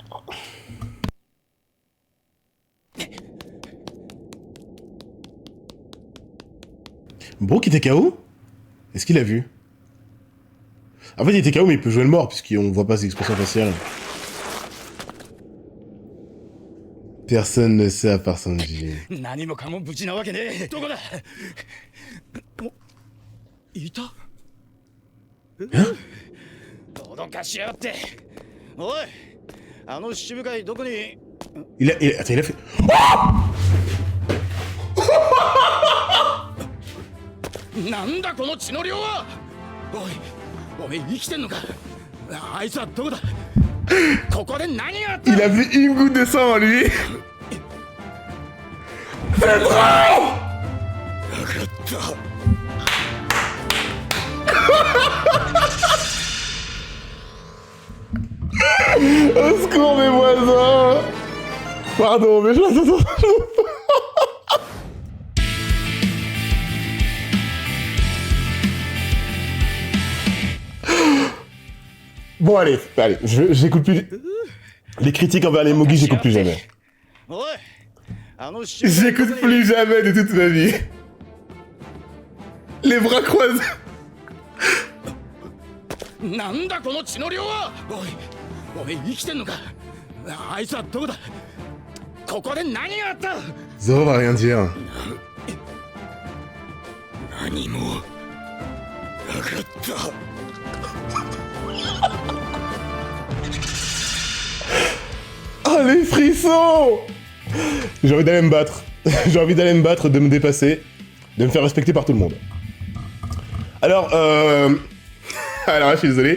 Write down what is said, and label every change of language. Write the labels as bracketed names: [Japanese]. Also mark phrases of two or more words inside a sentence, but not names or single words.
[French] Brook était KO? Est-ce qu'il a vu? En fait, il était KO, mais il peut jouer le mort, puisqu'on voit pas ses expressions faciales. Personne ne sait à part Sanji. [Japanese] 何もかも無事なわけねえ。どこだ。いた。脅かしやがって。おい、あの七部会どこに。 [French] Attends, il a fait. Oh! [Japanese] なんだこの血の量は。おい、おめえ生きてんのか。あいつはどこだ。ここで何があった。 [French] Il a vu une goutte de sang en lui. C'est trop! Au secours mes voisins! Pardon, mais je... Bon allez, j'écoute plus... Les critiques envers les Mogi, j'écoute plus jamais. J'écoute plus jamais de toute ma vie. Les bras croisés. [Japanese] なんだこの血の量は。おい、おめえ生きてんのか。あいつはどこだ。ここで何があった。 [French] Zoro va rien dire. [Japanese] 何もなかった。 [French] Oh les frissons! J'ai envie d'aller me battre. J'ai envie d'aller me battre, de me dépasser, de me faire respecter par tout le monde. Alors, alors là, je suis désolé.